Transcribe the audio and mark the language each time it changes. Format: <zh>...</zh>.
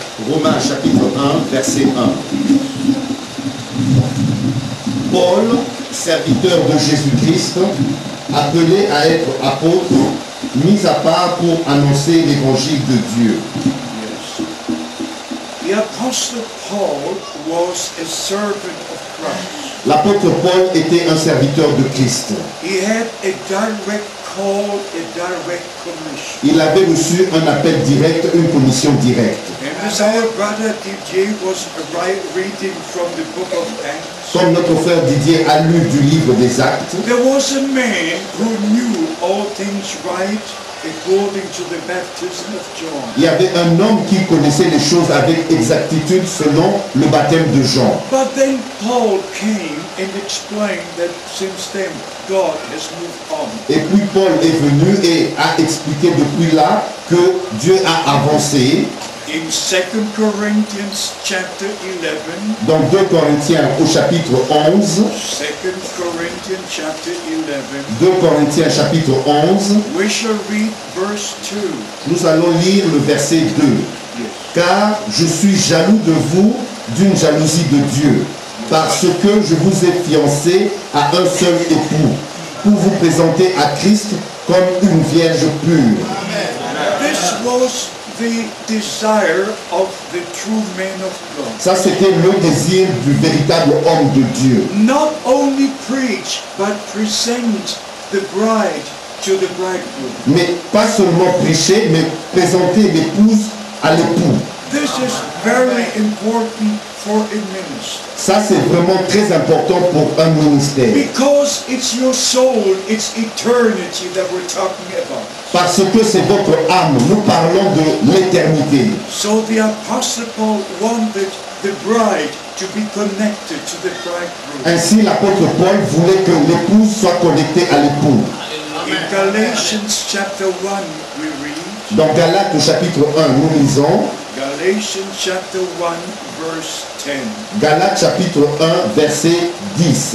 <fr>Romains chapitre 1, verset 1. Paul, serviteur de Jésus-Christ, appelé à être apôtre, mis à part pour annoncer l'évangile de Dieu.</fr> <en>Yes. The Apostle Paul was a servant of Christ.</en> <fr>L'apôtre Paul était un serviteur de Christ.</fr> <en>He had a direct call, a direct commission.</en> <fr>Il avait reçu un appel direct, une commission directe.</fr> <en>And as our brother Didier was reading from the book of Acts,</en> <fr>Comme notre frère Didier a lu du livre des Actes,</fr> <en>there was a man who knew all things right according to the baptism of John.</en> <fr>il y avait un homme qui connaissait les choses avec exactitude selon le baptême de Jean.</fr> <en>But then Paul came and explained that since then God has moved on.</en> <fr>Et puis Paul est venu et a expliqué depuis là que Dieu a avancé.</fr> <en>In 2 Corinthians chapter 11,</en> <fr>Dans 2 Corinthiens au chapitre 11,</fr> <en>2 Corinthians chapter 11,</en> <fr>2 Corinthiens chapitre 11,</fr> <en>we shall read verse 2.</en> <fr>nous allons lire le verset 2.</fr> <en>Yes.</en> <fr>Car je suis jaloux de vous d'une jalousie de Dieu, parce que je vous ai fiancé à un seul époux, pour vous présenter à Christ comme une vierge pure.</fr> <en>This was the desire of the true man of God.</en> <fr>Ça, c'était le désir du véritable homme de Dieu.</fr> <en>Not only preach, but present the bride to the bridegroom.</en> <fr>Mais pas seulement prêcher, mais présenter l'épouse à l'époux.</fr> <en>This is very important for a ministry.</en> <fr>Ça, c'est vraiment très important pour un ministère.</fr> <en>Because it's your soul, it's eternity that we're talking about.</en> <fr>Parce que c'est votre âme. Nous parlons de l'éternité.</fr> <en>So the Apostle Paul wanted the bride to be connected to the bridegroom.</en> <fr>Ainsi, l'apôtre Paul voulait que l'épouse soit connectée à l'époux.</fr> <en>In Galatians chapter 1, we read,</en> <fr>Dans Galates au chapitre 1, nous lisons</fr> <en>Galatians chapter 1, verse 10.</en> <fr>Galates chapitre 1, verset 10.</fr>